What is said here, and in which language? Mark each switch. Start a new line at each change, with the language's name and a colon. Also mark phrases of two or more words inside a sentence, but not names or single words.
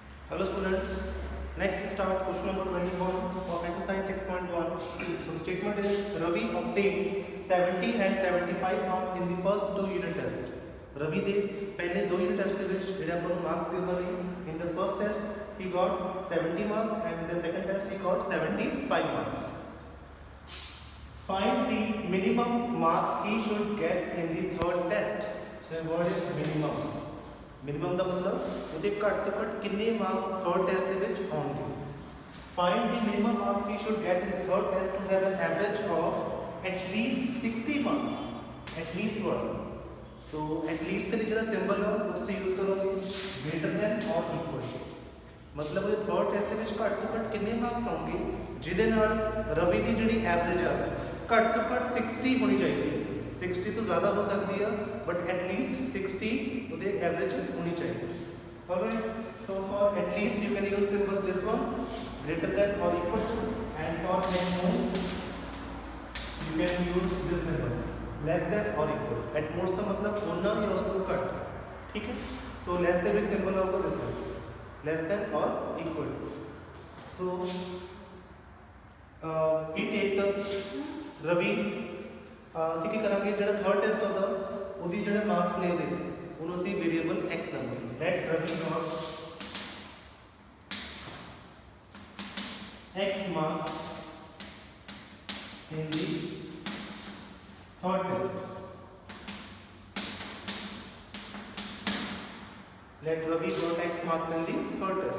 English: Hello students, next start question number 21 of exercise 6.1. So the statement is Ravi obtained 70 and 75 marks in the first two unit test.
Punjabi: Ravi ਦੇ ਪਹਿਲੇ ਦੋ
English: unit test
Punjabi: ਦੇ ਵਿੱਚ ਜਿਹੜੇ ਆਪਾਂ ਨੂੰ marks ਦਿੱਤੇ ਨੇ,
English: in the first test he got 70 marks and in the second test he got 75 marks. Find the minimum marks he should get in the third test. So what is minimum?
Hindi: मिनिमम का मतलब
Punjabi: ਉਹਦੇ ਘੱਟ ਤੋਂ ਘੱਟ ਕਿੰਨੇ
English: marks third test
Punjabi: ਦੇ ਵਿੱਚ ਆਉਣਗੇ.
English: Find the minimum marks he should get in the third test to have an average of at least 60 marks. At least one. So at least
Punjabi: ਦੇ ਜਿਹੜਾ ਸਿੰਬਲ ਹੈ ਉਹ ਤੁਸੀਂ ਯੂਜ਼ ਕਰੋਗੇ
English: greater than or equal to.
Punjabi: मतलब ਉਹਦੇ
English: third test
Punjabi: ਦੇ ਵਿੱਚ ਘੱਟ ਤੋਂ ਘੱਟ ਕਿੰਨੇ ਮਾਰਕਸ ਆਉਣਗੇ ਜਿਹਦੇ ਨਾਲ ਰਵੀ ਦੀ ਜਿਹੜੀ ਐਵਰੇਜ ਆ ਘੱਟ ਤੋਂ ਘੱਟ 60 ਹੋਣੀ ਚਾਹੀਦੀ ਹੈ.
Hindi: 60 तो ज़्यादा हो सकती है
English: but at least
Hindi: 60 उधर एवरेज होनी चाहिए.
English: Alright, so for at least you can use symbol this one greater than or equal to, and for at most you can use this symbol less than or equal. At most
Hindi: का मतलब होना या उसको कट, ठीक है.
English: So less than which symbol होगा this one less than or equal. So we take the Ravi
Punjabi: ਅਸੀਂ ਕੀ ਕਰਾਂਗੇ ਜਿਹੜਾ
English: third test
Punjabi: ਹੁੰਦਾ ਉਹਦੀ ਜਿਹੜੇ ਮਾਰਕਸ ਨੇ ਉਹਨੂੰ ਅਸੀਂ ਵੇਰੀਏਬਲ x ਲਵਾਂਗੇ.
English: Let Ravi dot x marks in the third test. Let Ravi dot x marks in the third test.